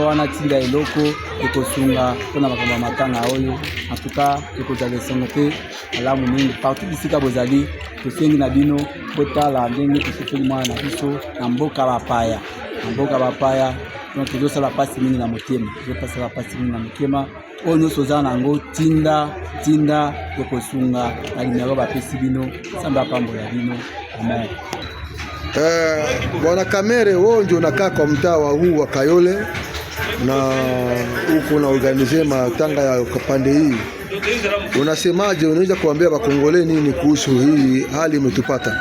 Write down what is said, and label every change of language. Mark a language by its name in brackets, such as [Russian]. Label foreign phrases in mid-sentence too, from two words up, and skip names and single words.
[Lingala] wana tinda eloko ekosunga pona makambo matanga oyo [French] en tout cas [Lingala] ekozala sengo pe alamu mingi partout bisika bozali tosengi na bino kotala ndenge kufili mwana na biso na mboka bapaya donc tozosala pasi mingi na motema tozopasala pasi mingi na motema oyo nyonso oza nango tinda ekosunga na numéro bapesi bino Nzambe apambola bino amen. [Swahili] Bwana Kamere wewe ndio unakaa kwa mtaa huu wa Kayole na uko na organize matanga ya pande hii. Unasemaje, unaweza kuambia bakongole nini kuhusu hii hali imetupata?